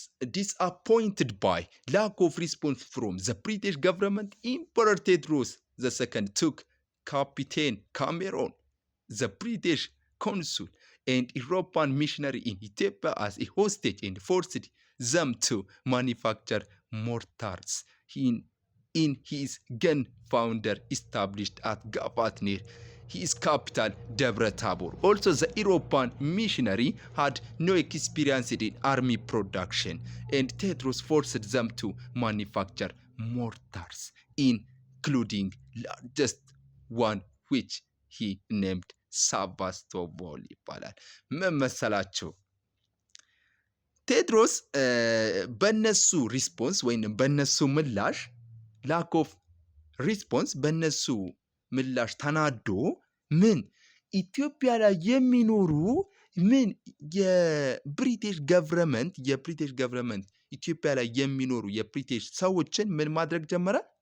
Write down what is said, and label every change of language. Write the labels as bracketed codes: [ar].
[en] disappointed by lack of response from the British government, Emperor Tedros II took Captain Cameron, the British consul and European missionary in Ethiopia, as a hostage and forced them to manufacture mortars in his gunpowder established at Gafat near his capital Debre Tabor. Also, the European missionary had no experience in army production, and Tedros forced them to manufacture mortars, including largest one which he named Sebastopol [am] ይባላል። ምን መሰላችሁ? ቴድሮስ በነሱ ሪስፖንስ ወይም በነሱ ምላሽ [en] ላክ ኦፍ ሪስፖንስ [am] በነሱ ምላሽ ተናዶ ምን ኢትዮጵያ ላይ የሚኖሩ ምን የብሪቲሽ ገቨርንመንት ኢትዮጵያ ላይ የሚኖሩ የብሪቲሽ ሰዎችን ምን ማድረግ ጀመረ?